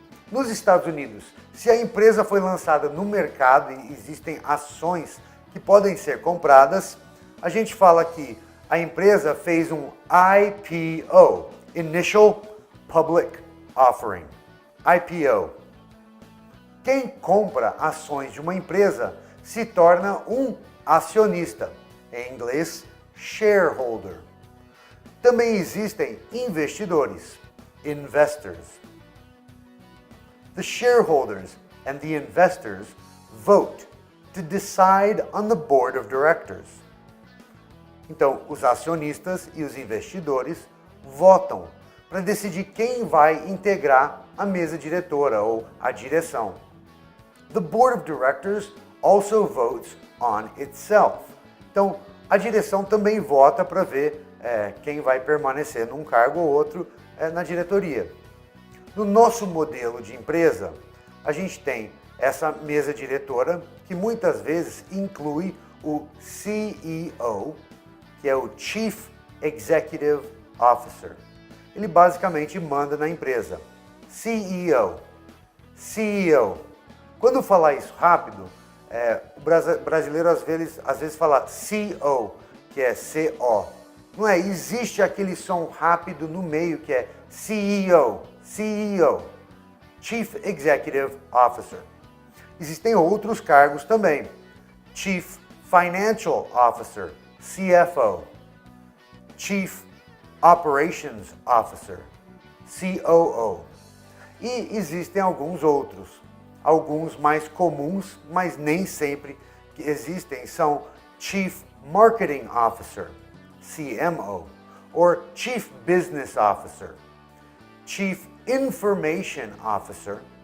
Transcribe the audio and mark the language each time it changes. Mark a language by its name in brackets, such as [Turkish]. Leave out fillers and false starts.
[Portuguese] Nos Estados Unidos, se a empresa foi lançada no mercado e existem ações que podem ser compradas, a gente fala que a empresa fez um IPO, Initial Public Offering, IPO. Quem compra ações de uma empresa se torna um acionista, em inglês, shareholder. Também existem investidores, investors. [English] The shareholders and the investors vote to decide on the board of directors. [Portuguese] Então, os acionistas e os investidores votam para decidir quem vai integrar a mesa diretora ou a direção. [English] The board of directors also votes on itself. [Portuguese] Então, a direção também vota para ver quem vai permanecer num cargo ou outro na diretoria. No nosso modelo de empresa, a gente tem essa mesa diretora que muitas vezes inclui o CEO, que é o Chief Executive Officer. Ele basicamente manda na empresa. CEO. CEO. Quando falar isso rápido, o brasileiro às vezes fala CO, que é CO. Não é? Existe aquele som rápido no meio que é CEO, CEO, Chief Executive Officer. Existem outros cargos também. [English] Chief Financial Officer, CFO. Chief Operations Officer, COO. [Portuguese] E existem alguns outros. Alguns mais comuns, mas nem sempre que existem, são [English] Chief Marketing Officer, CMO, or Chief Business Officer, Chief Information Officer.